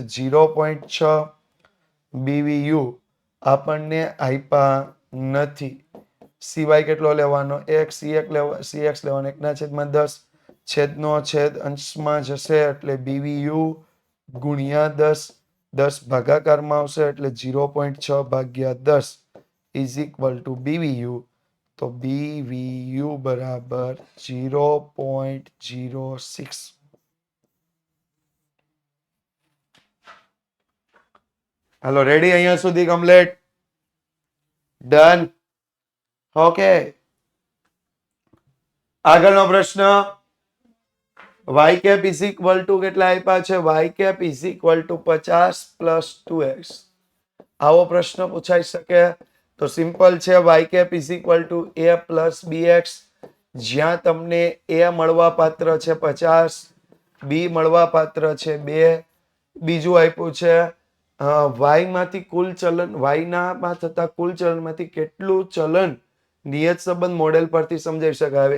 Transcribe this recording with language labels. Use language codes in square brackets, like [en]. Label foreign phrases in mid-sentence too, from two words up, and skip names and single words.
[gu] 0.6. bvu આપણને આપ્યા નથી. cy કેટલો લેવાનો? x. cx લેવાનો 1 ના છેદમાં 10. છેદનો છેદ અંશમાં જશે એટલે bvu ગુણ્યા 10. 10 ભાગાકારમાં આવશે એટલે 0.6 ભાગ્યા 10 [en] is equal to [gu] bvu. તો bvu બરાબર 0.06. હાલો, રેડી? અહીંયા સુધી કમ્પ્લીટ? ડન. ઓકે, આગળનો પ્રશ્ન. [en] y cap is equal to [gu] કેટલા આપ્યા છે? [en] y cap is equal to 50 plus 2x. [gu] આવો પ્રશ્ન પૂછાઈ શકે. તો સિમ્પલ છે, [en] y cap is equal to a plus bx, [gu] જ્યાં તમને a મળવા પાત્ર છે 50, b મળવા પાત્ર છે 2. બીજું આપ્યું છે y માંથી કુલ ચલન, y ના થતા કુલ ચલનમાંથી કેટલું ચલન નિયત સંબંધ મોડેલ પરથી સમજાવી શકાય.